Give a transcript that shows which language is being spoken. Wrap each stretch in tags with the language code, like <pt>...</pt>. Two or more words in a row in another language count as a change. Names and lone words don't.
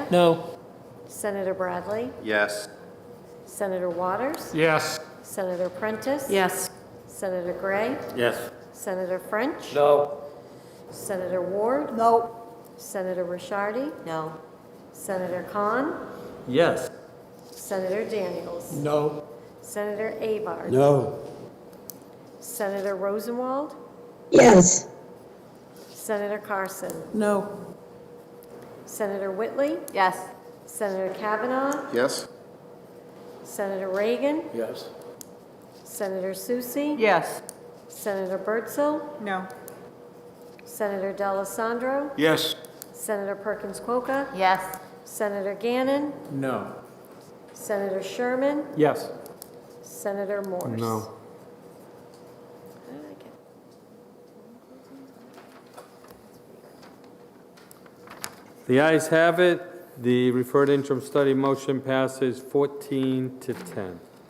<en>No. Senator Bradley. Yes. Senator Waters. Yes. Senator Prentice. Yes. Senator Gray. Yes. Senator French. No. Senator Ward. No. Senator Rishardi. No. Senator Khan. Yes. Senator Daniels. No. Senator Avard. No. Senator Rosenwald. Yes. Senator Carson. No. Senator Whitley. Yes. Senator Kavanaugh. Yes? Senator Reagan. Yes. Senator Susi. Yes. Senator Bertzel. No. Senator D'Alessandro. Yes. Senator Perkins Coca. Yes. Senator Gannon. No. Senator Sherman. Yes. Senator Morse. No. The ayes have it. The referred interim study motion passes 14-10.</en>